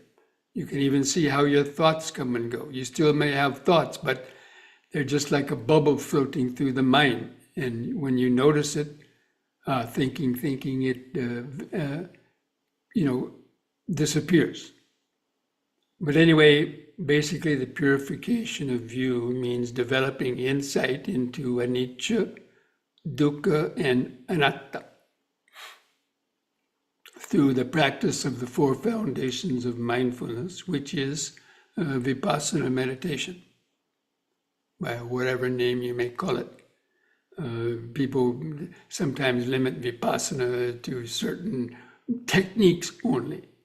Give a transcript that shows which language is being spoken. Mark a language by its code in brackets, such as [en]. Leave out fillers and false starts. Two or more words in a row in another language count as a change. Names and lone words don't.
[en] You can even see how your thoughts come and go. You still may have thoughts, but they're just like a bubble floating through the mind. And when you notice it, thinking it, disappears. But anyway, basically the purification of view means developing insight into [pi] anicca, dukkha, [en] and anatta through the practice of the four foundations of mindfulness, which is vipassana meditation, by whatever name you may call it. People sometimes limit vipassana to certain techniques only.